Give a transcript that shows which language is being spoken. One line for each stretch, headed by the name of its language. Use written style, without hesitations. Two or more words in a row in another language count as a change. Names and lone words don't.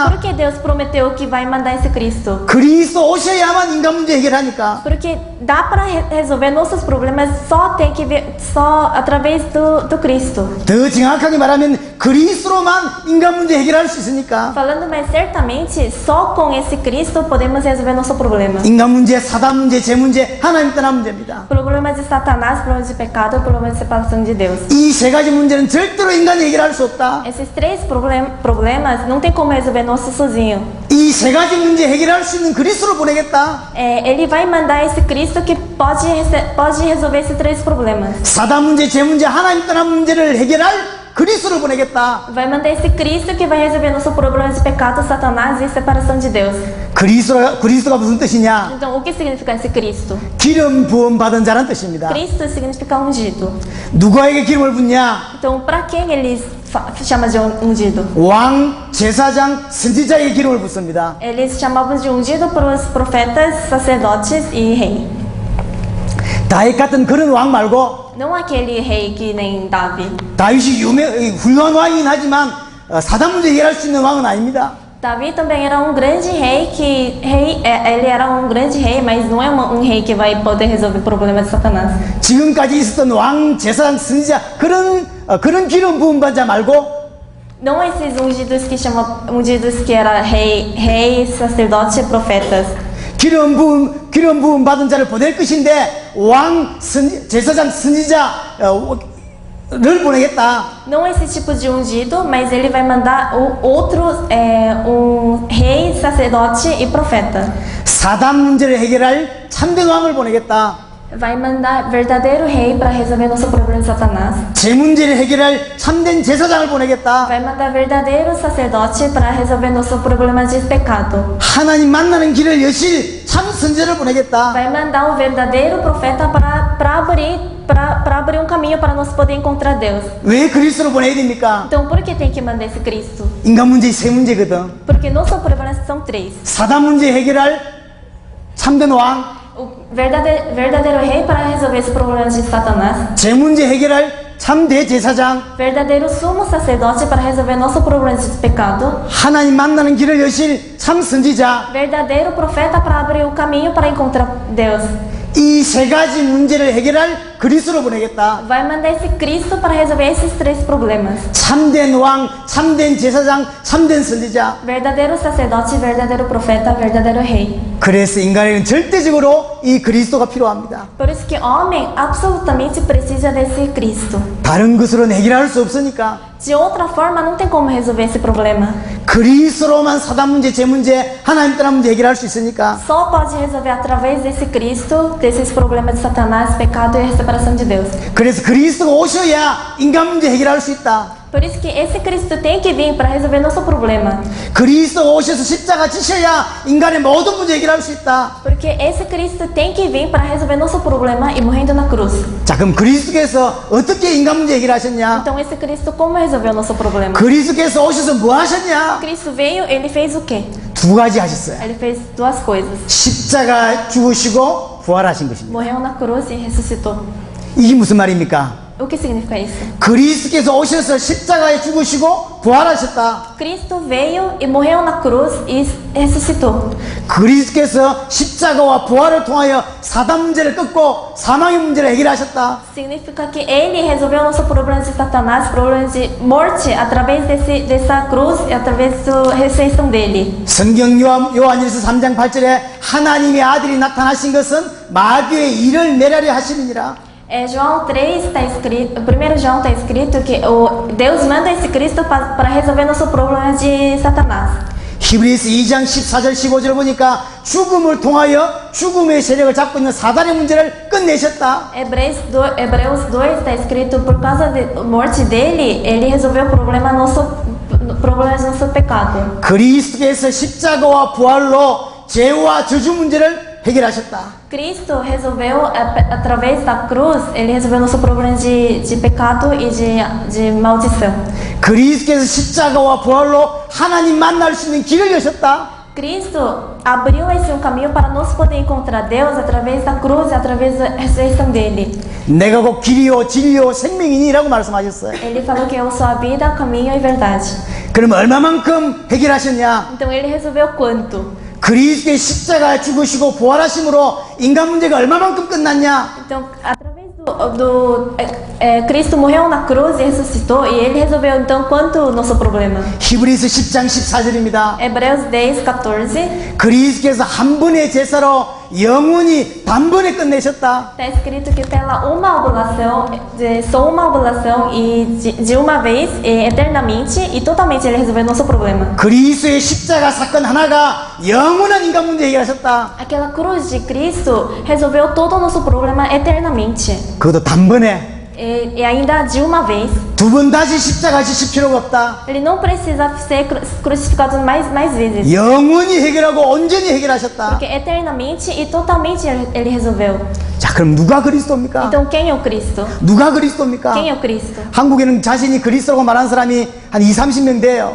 Portuguese: Por que Deus prometeu que vai mandar esse Cristo?
Korean: 그리스도 오셔야만 인간 문제 해결하니까.
Portuguese: Porque dá para resolver nossos problemas só tem que ver só através do Cristo.
Korean: 더 정확하게 말하면 그리스도로만 인간 문제 해결할 수 있으니까.
Portuguese: Falando mais certamente, só com esse Cristo podemos resolver nosso problema.
Korean: 인간 문제, 사단 문제, 죄 문제, 하나님 떠난 문제입니다.
Portuguese: Problema de Satanás, problema de pecado, problema de separação de Deus.
Korean: 이 세 가지 문제는 절대로 인간이 해결할 수 없다.
Portuguese: Esses três problemas não tem como resolver nosso sozinho.
Korean: 이 세 가지 문제 해결할 수 있는 그리스도를 보내겠다.
Portuguese: Ele vai mandar esse Cristo que pode resolver esses três problemas.
Korean: 사단 문제, 죄 문제, 하나님 떠난 문제를 해결할 그리스도를 보내겠다.
Portuguese: Vai mandar esse Cristo que vai resolver nosso problema de pecado, Satanás e separação de Deus.
Korean: 그리스도가 무슨 뜻이냐?
Portuguese: Então, o que significa esse Cristo?
Korean: 기름 부음 받은 자란 뜻입니다.
Portuguese: Cristo significa ungido.
Korean: 누구에게 기름을 붓냐?
Portuguese: Então, para quem eles chamam de ungido?
Korean: 왕, 제사장, 선지자에게 기름을 붓습니다.
Portuguese: Eles chamavam de ungido para os profetas, sacerdotes e rei.
Korean: 다윗 같은 그런 왕 말고
Portuguese: Não aquele rei que nem Davi.
Korean: 다윗이 훌륭한 왕이긴 하지만 사단 문제 해결할 수 있는 왕은 아닙니다.
Portuguese: Davi também era um grande rei ele era um grande rei, mas não é um rei que vai poder resolver o problema de Satanás.
Korean: 지금까지 있었던 왕, 제사장, 선지자 그런 기름 부음 받은 자 말고
Portuguese: Não esses ungidos que chamam ungidos que era rei, sacerdote e profetas.
Korean: 기름 부음 받은 자를 보낼 것인데 왕, 제사장, 선지자를 보내겠다.
Portuguese: Não esse tipo de ungido, mas ele vai mandar rei, sacerdote e profeta.
Korean: 사단 문제를 해결할 참된 왕을 보내겠다.
Portuguese: Vai mandar verdadeiro rei para resolver nosso problema de Satanás.
Korean: 죄 문제를 해결할 참된 제사장을 보내겠다.
Portuguese: Vai mandar verdadeiro sacerdote para resolver nosso problema de pecado.
Korean: 하나님 만나는 길을 여실 참 선지자를 보내겠다.
Portuguese: Vai mandar o verdadeiro profeta para abrir um caminho para nós poder encontrar Deus.
Korean: 왜 그리스도를 보내야 됩니까?
Portuguese: Então, por que tem que mandar esse Cristo?
Korean: 인간 문제 세 문제거든.
Portuguese: Porque nossos problemas são três.
Korean: 사단 문제 해결할 참된 왕,
Portuguese: O verdadeiro rei para resolver esse problema de Satanás.
Korean: 죄 문제 해결할 참대 제사장,
Portuguese: Verdadeiro sumo sacerdote para resolver nosso problema de pecado.
Korean: 하나님 만나는 길을 여실 참 선지자.
Portuguese: Verdadeiro profeta para abrir o caminho para encontrar Deus.
Korean: 이 세 가지 문제를 해결할 그리스도로 보내겠다.
Portuguese: vai mandar esse Cristo para resolver esses três problemas.
Korean: 참된 왕, 참된 제사장, 참된 선지자.
Portuguese: Verdadeiro sacerdote, verdadeiro profeta, verdadeiro rei.
Korean: 그래서 인간에게는 절대적으로 이 그리스도가 필요합니다.
Portuguese: Por isso que homem absolutamente precisa desse Cristo.
Korean: 다른 것으로는 해결할 수 없으니까
Portuguese: De outra forma, não tem como resolver esse problema.
Korean: 그리스도로만 사단 문제, 제 문제, 하나님 떠난 문제 해결할 수 있으니까
Portuguese: Só pode resolver através desse Cristo, desses problemas de Satanás, pecado e a separação de Deus.
Korean: 그래서 그리스도가 오셔야 인간 문제 해결할 수 있다.
Portuguese: Por isso que esse Cristo tem que vir para resolver nosso problema.
Korean: 그리스도가 오셔서 십자가 지셔야 인간의 모든 문제 해결할 수 있다.
Portuguese: Porque esse Cristo tem que vir para resolver nosso problema e morrendo na cruz.
Korean: 자, 그럼 그리스도께서 어떻게 인간 문제 해결하셨냐?
Portuguese: Então esse Cristo como resolveu nosso problema?
Korean: 그리스도께서 오셔서 뭐 하셨냐?
Portuguese: Cristo veio, ele fez o quê?
Korean: 두 가지 하셨어요.
Portuguese: Ele fez duas coisas.
Korean: 십자가 죽으시고 부활하신 것입니다.
Portuguese: Morreu na cruz e ressuscitou.
Korean: 이게 무슨 말입니까?
Portuguese: O que significa isso?
Korean: 그리스도께서 오셔서 십자가에 죽으시고 부활하셨다.
Portuguese: Cristo veio e morreu na cruz e ressuscitou.
Korean: 그리스도께서 십자가와 부활을 통하여 사단 문제를 끊고 사망의 문제를 해결하셨다.
Portuguese: Significa que ele resolveu nosso problema de Satanás, problema de morte, através dessa cruz e através da ressurreição dele.
Korean: 성경 요한일서 3장 8절에 하나님의 아들이 나타나신 것은 마귀의 일을 멸하려 하심이니라.
Portuguese: João 3 está escrito, 1 João está escrito que Deus manda esse Cristo para resolver nosso problema de Satanás.
Korean: 히브리서 2장 14절 15절 보니까 죽음을 통하여 죽음의 세력을 잡고 있는 사단의 문제를 끝내셨다.
Portuguese: Hebreus 2 está escrito por causa da morte dele, ele resolveu o problema de nosso pecado.
Korean: 그리스도께서 십자가와 부활로 죄와 저주 문제를 해결하셨다.
Portuguese: Cristo resolveu, através da cruz, ele resolveu nosso problema de pecado e de maldição.
Korean: 그리스도께서 십자가와 부활로 하나님 만날 수 있는 길을 여셨다.
Portuguese: Cristo abriu esse caminho para nós poder encontrar Deus através da cruz e através da ressurreição dele.
Korean: 내가 곧 길이요 진리요 생명이니라고 말씀하셨어요.
Portuguese: Ele falou que eu sou a vida, o caminho e a verdade.
Korean: 그럼 얼마만큼 해결하셨냐?
Portuguese: Então ele resolveu quanto?
Korean: 그리스도의 십자가 죽으시고 부활하심으로 인간 문제가 얼마만큼 끝났냐?
Portuguese: Então, através Cristo morreu na cruz e ressuscitou, e ele resolveu então quanto o nosso problema?
Korean: 히브리서 10장 14절입니다.
Portuguese: Hebreus 10:14
Korean: 그리스도께서 한 번의 제사로 영원히 단번에 끝내셨다.
Portuguese: está escrito que pela uma oblação, só uma oblação e de uma vez, eternamente e totalmente ele resolveu nosso problema.
Korean: 그리스도의 십자가 사건 하나가 영원한 인간 문제 해결하셨다.
Portuguese: Aquela cruz de Cristo resolveu todo o nosso problema eternamente.
Korean: 그것도 단번에.
Portuguese: E ainda de uma vez.
Korean: 두 번 다시 십자가 지실 필요가 없다.
Portuguese: Ele não precisa ser crucificado mais vezes.
Korean: 영원히 해결하고 온전히 해결하셨다.
Portuguese: Porque eternamente e totalmente ele resolveu.
Korean: 자, 그럼 누가 그리스도입니까?
Portuguese: Então quem é o Cristo?
Korean: 누가 그리스도입니까?
Portuguese: Quem é o Cristo?
Korean: 한국에는 자신이 그리스도라고 말하는 사람이 한 20-30명 돼요.